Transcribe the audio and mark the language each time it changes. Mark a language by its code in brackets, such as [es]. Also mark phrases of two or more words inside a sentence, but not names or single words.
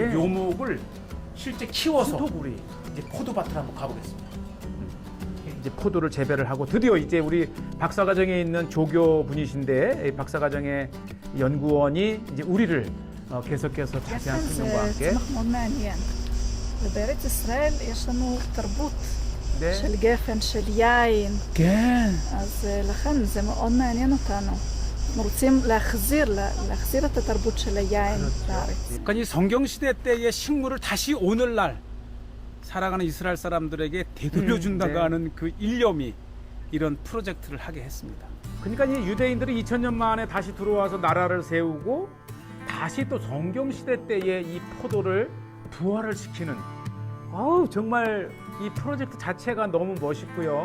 [ko] 묘목을 실제 키워서 포도굴이 이제 포도밭을 한번 가보겠습니다. 이제 포도를 재배를 하고 드디어 이제 우리 박사과정에 있는 조교 분이신데 이 박사과정의 연구원이 이제 우리를 계속해서 자세한 [he] גפן [ko] 설명과 [he] זה [ko] 함께 [he] צמח מאוד מעניין. ובארץ ישראל יש לנו תרבות [ko] 네. [he] של גפן, של יין, כן. אז לכן זה מאוד מעניין אותנו. אנחנו רוצים להחזיר את התרבות של היין בארץ. [ko] 그러니까 이 성경 시대 때의 식물을 다시 오늘날 살아가는 이스라엘 사람들에게 되돌려준다고 네. 하는 그 일념이 이런 프로젝트를 하게 했습니다. 그러니까 이 유대인들이 2000년 만에 다시 들어와서 나라를 세우고 다시 또 성경 시대 때의 이 포도를 부활을 시키는 정말 이 프로젝트 자체가 너무 멋있고요.